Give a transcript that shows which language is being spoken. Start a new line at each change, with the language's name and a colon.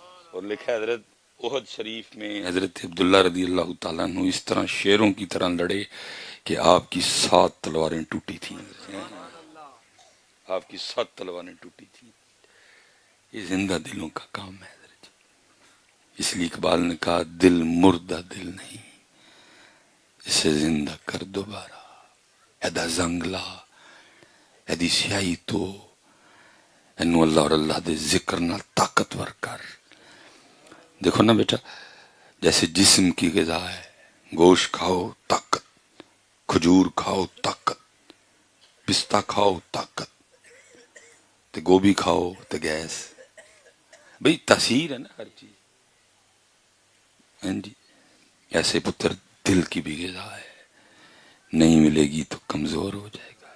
Urdu: اور لکھا ہے حضرت احد شریف میں حضرت عبداللہ رضی اللہ تعالیٰ عنہ اس طرح شیروں کی طرح لڑے کہ آپ کی 7 تلواریں ٹوٹی تھیں آپ کی 7 تلواریں ٹوٹی تھیں. یہ زندہ دلوں کا کام ہے حضرت. اس لیے اقبال نے کہا دل مردہ دل نہیں، اسے زندہ کر دوبارہ.
Punjabi: ایدا زنگلا ایدی سیائی تو اینو اللہ اور اللہ دے ذکر نال طاقتور کر.
Urdu: دیکھو نا بیٹا، جیسے جسم کی غذا ہے، گوشت کھاؤ طاقت، کھجور کھاؤ طاقت، پستہ کھاؤ طاقت، تے گوبھی کھاؤ تے گیس. بھئی تاثیر ہے نا ہر چیز. ہاں جی، ایسے پتر دل کی بھی غذا ہے، نہیں ملے گی تو کمزور ہو جائے گا.